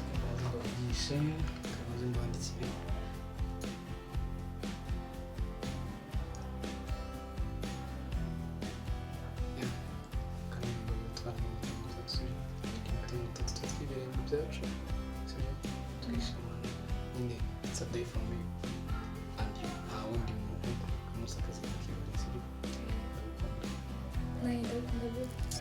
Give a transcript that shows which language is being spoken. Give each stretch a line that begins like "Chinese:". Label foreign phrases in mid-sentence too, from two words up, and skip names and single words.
Kinyarwanda: kabanza mbavugishe kabanza mbandikire byacu twishimana nyine
English: it's a day for me and you
Kinyarwanda: nta wundi muntu umunsi akazi kakibura siri nawe ndagukunda gute